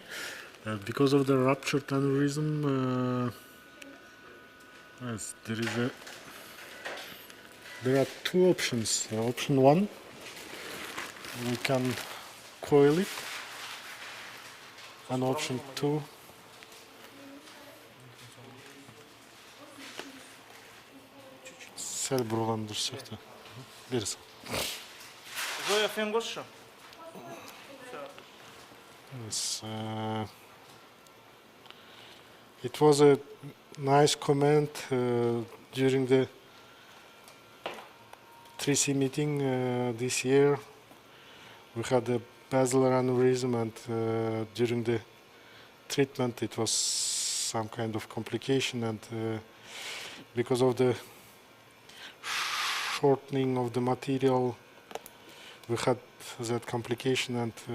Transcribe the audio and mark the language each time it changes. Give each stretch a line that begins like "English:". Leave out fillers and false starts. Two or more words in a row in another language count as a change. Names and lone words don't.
English: Because of the ruptured aneurysm, yes, there are 2 options. Option 1, we can coil it, and option 2,
Kazakh: сәл бұрылған дұрыс сияқты. Бері сал. Зоя фен қосшы.
English: Yes, it was a nice comment during the 3C meeting this year. We had a basilar aneurysm, and during the treatment it was some kind of complication, and because of the shortening of the material we had that complication, and